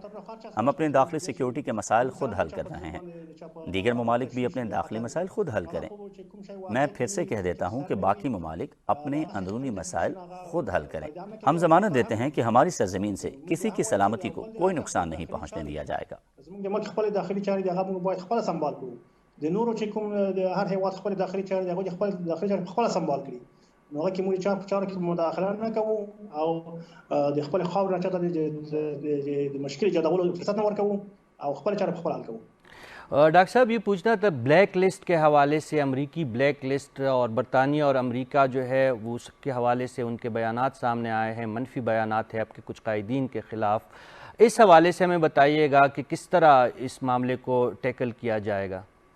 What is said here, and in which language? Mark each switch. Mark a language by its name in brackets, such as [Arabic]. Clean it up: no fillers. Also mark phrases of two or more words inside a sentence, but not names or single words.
[Urdu] ہم اپنے داخلی سیکیورٹی کے مسائل خود حل کر رہے ہیں، دیگر ممالک بھی اپنے داخلی مسائل خود حل کریں. میں پھر سے کہہ دیتا ہوں کہ باقی ممالک اپنے اندرونی مسائل خود حل کریں. ہم ضمانت دیتے ہیں کہ ہماری سرزمین سے کسی کی سلامتی کو کوئی نقصان نہیں پہنچنے دیا جائے گا. [Pashto] نو هغه کې موږ چارو کې مداخله نه کوو او د خپل خاور نه چاته د مشکل جوړولو فرصت نه ورکوو او خپل چارې خپل حل کوو. [Urdu] ڈاکٹر صاحب یہ پوچھنا تھا [English] black list [Urdu] کے حوالے سے، امریکی [English] black list [Urdu] اور برطانیہ اور امریکہ جو ہے وہ اس کے حوالے سے ان کے بیانات سامنے آئے ہیں، منفی بیانات ہیں آپ کے کچھ قائدین کے خلاف. اس حوالے سے ہمیں بتائیے گا کہ کس طرح اس معاملے کو ٹیکل کیا جائے گا.